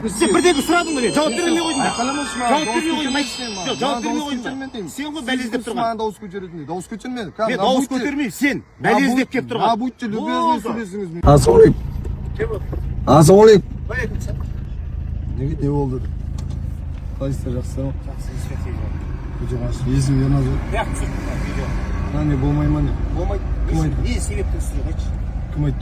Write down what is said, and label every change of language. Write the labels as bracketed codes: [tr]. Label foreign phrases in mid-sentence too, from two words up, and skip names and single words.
[kk] Sen birdeki сұрадың ба? Жауап бермей қойдың ба? Айқаламашы маған. Жауап бермей қойдың ба? Жоқ, жауап бермей қойдың ба? Сен ғой бәле іздеп тұрған. Маған дауыс көтеретін. Дауыс көтерме. Мен дауыс көтермей, сен бәле іздеп келіп тұрған. [ru] А будьте любезны, [kk] сөйлесіңіз. Ассалаумағалейкум. Ассалаумағалейкум. Неге не болды? Қалайсыздар, жақсы ма? Жақсы. Есім Ерназар. Не болмай ма не? Болмайды. Не себептен түсіріп айтшы? Кім айтты?